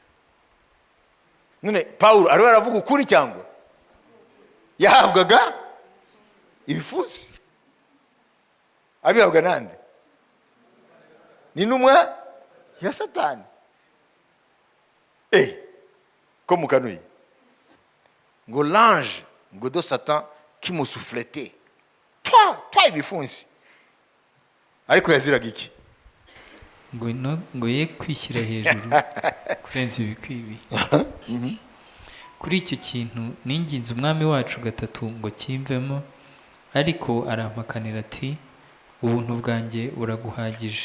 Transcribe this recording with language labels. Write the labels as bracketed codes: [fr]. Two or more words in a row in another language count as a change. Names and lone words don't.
[rw] None Paulo ariwe aravuga ukuri cyangwa yahabwaga ibipfunsi? Abihabwa nande? Ni ntumwa ya satani. Ko mukanuye ngo l'ange ngo [fr] de Satan qui me souffletait toi [rw] ibifunsi. Ariko yaziraga iki? ngo ye kwishyira hejuru kurenza ibikwiriye. Kuri icyo kintu ninginze umwami wacu gatatu ngo kimvemo, ariko arampakanira ati ubuntu bwanjye buraguhagije.